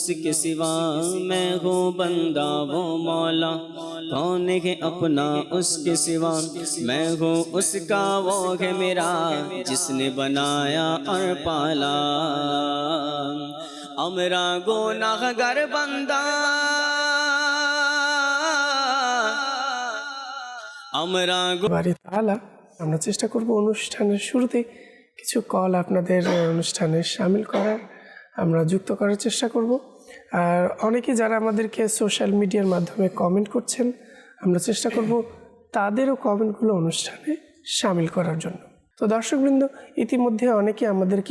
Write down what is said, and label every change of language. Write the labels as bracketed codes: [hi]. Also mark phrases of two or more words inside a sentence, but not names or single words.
[ur] کے سوا میں ہوں بندہ وہ مولا کون ہے اپنا اس کے سوا میں ہوں اس کا وہ ہے میرا جس نے بنایا اور پالا امرا گناہ گر بندہ امرا [bn] বাড়ি তাআলা আমরা চেষ্টা করব অনুষ্ঠানের শুরুতে কিছু কল আপনাদের অনুষ্ঠানে শামিল করার আমরা যুক্ত করার চেষ্টা করব আর অনেকে যারা আমাদেরকে সোশ্যাল মিডিয়ার মাধ্যমে কমেন্ট করছেন আমরা চেষ্টা করব তাদেরও কমেন্টগুলো অনুষ্ঠানে শামিল করার জন্য তো দর্শকবৃন্দ ইতিমধ্যে অনেকে আমাদেরকে